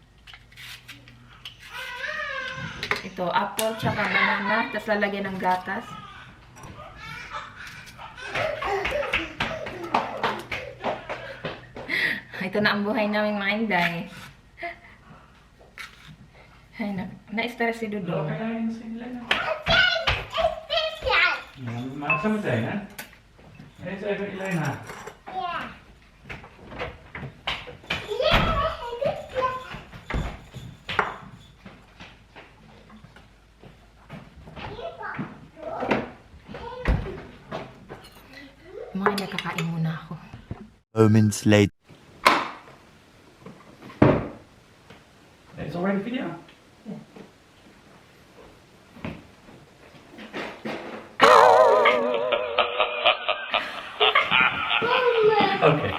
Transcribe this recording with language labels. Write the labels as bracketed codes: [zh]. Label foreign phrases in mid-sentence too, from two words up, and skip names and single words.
[tl] Ito, apple tsaka banana, tapos lalagyan ng gatas. Ito na ang buhay namin mga Inday. Ay, na-stress si Dudong. [nl] Ja, maar zo meteen, hè? Eens even Elena. [tl] Mga Inday, kakain muna ako. [en] Moments later. It's already video. Okay.